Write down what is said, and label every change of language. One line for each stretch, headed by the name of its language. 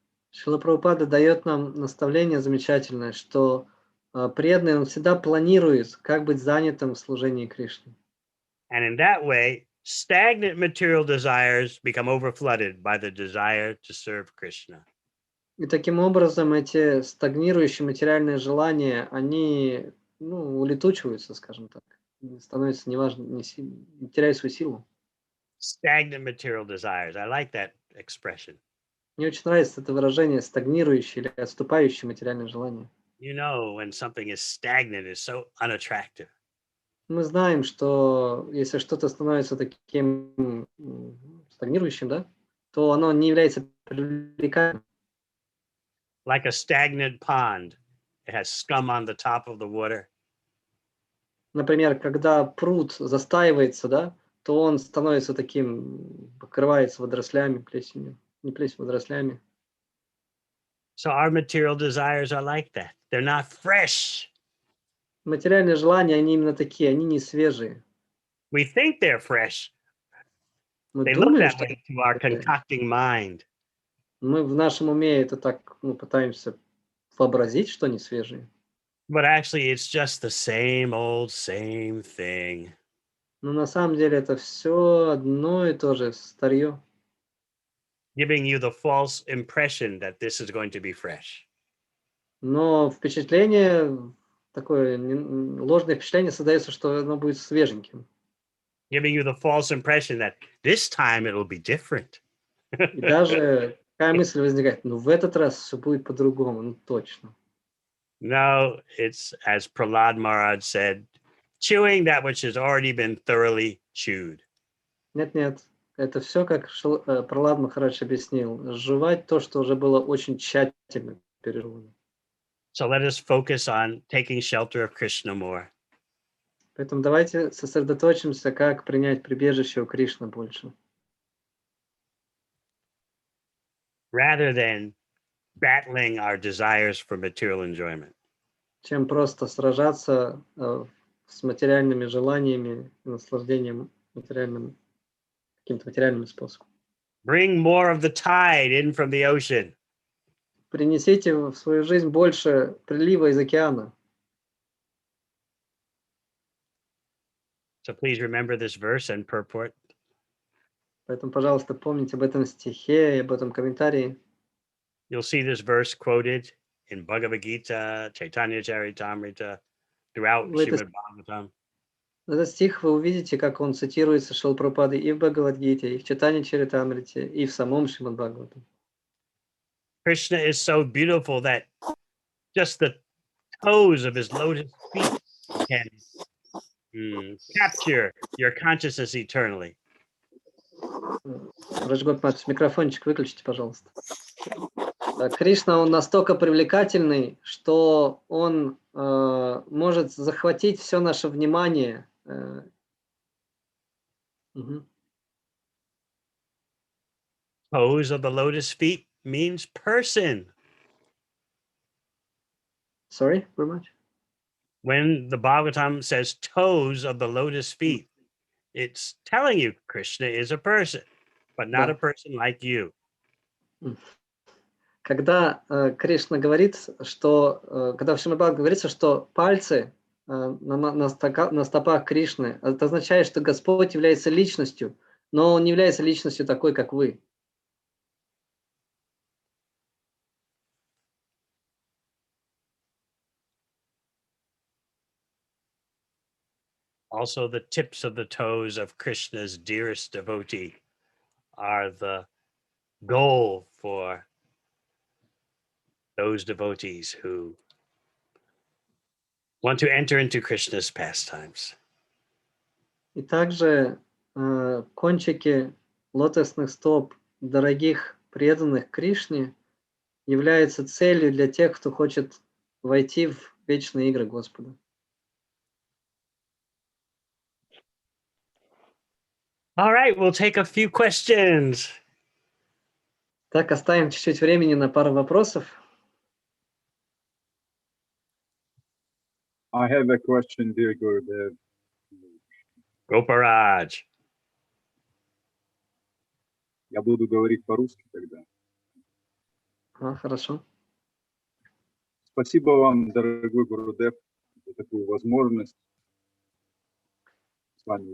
Russian: Шрила Прабхупада дает нам наставление замечательное, что преданный, он всегда планирует, как быть занятым в служении Кришне.
English: And in that way, stagnant material desires become overflooded by the desire to serve Krishna.
Russian: И таким образом эти стагнирующие материальные желания, они улетучиваются, скажем так, становятся неважно, не теряют свою силу.
English: Stagnant material desires. I like that expression.
Russian: Мне очень нравится это выражение стагнирующие или отступающие материальные желания.
English: You know, when something is stagnant, it's so unattractive.
Russian: Мы знаем, что если что-то становится таким стагнирующим, да, то оно не является привлекательным.
English: Like a stagnant pond, it has scum on the top of the water.
Russian: Например, когда пруд застаивается, да, то он становится таким, покрывается водорослями, плесенью. Не плесенью, водорослями.
English: So our material desires are like that. They're not fresh.
Russian: Материальные желания, они именно такие, они не свежие.
English: We think they're fresh.
Russian: Мы
English: They look
Russian: думаем,
English: that
Russian: что
English: way to our concocting mind.
Russian: мы в нашем уме это так, пытаемся вообразить, что они свежие.
English: But actually, it's just the same old, same thing.
Russian: Но на самом деле это все одно и то же старье,
English: Giving you the false impression that this is going to be fresh.
Russian: но впечатление, такое ложное впечатление создается, что оно будет свеженьким.
English: Giving you the false impression that this time it'll be different.
Russian: И даже такая мысль возникает, в этот раз все будет по-другому, точно.
English: No, it's as Prahlad Maharaj said, chewing that which has already been thoroughly chewed.
Russian: Нет, это все, как Пралад Махарадж объяснил, жевать то, что уже было очень тщательно пережевано.
English: So let us focus on taking shelter of Krishna more.
Russian: Поэтому давайте сосредоточимся, как принять прибежище у Кришны больше.
English: Rather than battling our desires for material enjoyment.
Russian: Чем просто сражаться с материальными желаниями и наслаждением каким-то материальным способом.
English: Bring more of the tide in from the ocean.
Russian: Принесите в свою жизнь больше прилива из океана.
English: So please remember this verse and purport.
Russian: Поэтому, пожалуйста, помните об этом стихе и об этом комментарии.
English: You'll see this verse quoted in Bhagavad Gita, Chaitanya Charitamrita, throughout Srimad Bhagavatam.
Russian: Этот стих вы увидите, как он цитируется Шрилой Прабхупадой и в Бхагавад-гите, и в Чайтанья Чаритамрите, и в самом Шримад Бхагаватам.
English: Krishna is so beautiful that just the toes of his lotus feet can capture your consciousness eternally.
Russian: Раджгот Матч, микрофончик выключите, пожалуйста. Кришна, он настолько привлекательный, что он может захватить все наше внимание Мгм.
English: Toes of the lotus feet means person. Sorry, very much. When the Bhagavatam says toes of the lotus М, feet, it's telling you Krishna is a person, but not a
Russian: Да.
English: person like you. М.
Russian: Когда, Кришна говорит, что, когда в Шримад говорится, что пальцы, на стопах Кришны, это означает, что Господь является личностью, но Он не является личностью такой, как вы.
English: Also, the tips of the toes of Krishna's dearest devotee are the goal for those devotees who want to enter into Krishna's pastimes.
Russian: И также, кончики лотосных стоп дорогих преданных Кришне являются целью для тех, кто хочет войти в вечные игры Господа.
English: All right, we'll take a few questions.
Russian: Так, оставим чуть-чуть времени на пару вопросов.
English: I have a question, dear Gurudev. Goparaj.
Russian: Я буду говорить по-русски тогда. Хорошо. Спасибо вам, дорогой Гурудев, за такую возможность с вами